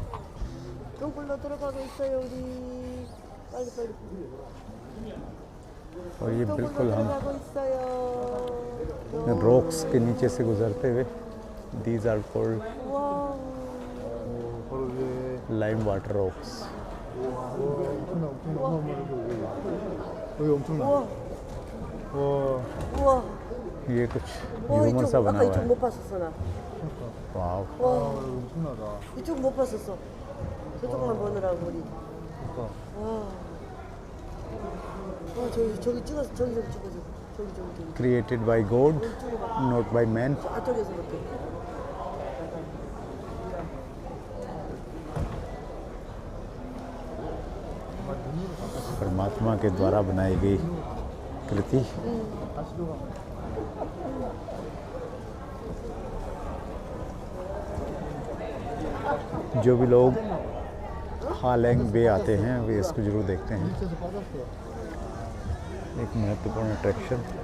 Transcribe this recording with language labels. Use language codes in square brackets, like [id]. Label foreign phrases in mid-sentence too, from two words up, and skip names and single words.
[hi] और ये बिल्कुल हम रॉक्स के नीचे से गुजरते हुए, [en] these are called lime water rocks. [hi] ये कुछ ह्यूमन सा बना हुआ है। वाव, [ko] 이쪽 못 봤었어. 저쪽만 보느라고 우리. 와. 저기 찍어서 저기 찍어줘. 저기. [en] created by God, not by man. [ko] 저쪽에서 볼게. [hi] परमात्मा के द्वारा बनाई गई कृति। जो भी लोग हालैंग बे आते हैं वे इसको जरूर देखते हैं, एक महत्वपूर्ण अट्रैक्शन।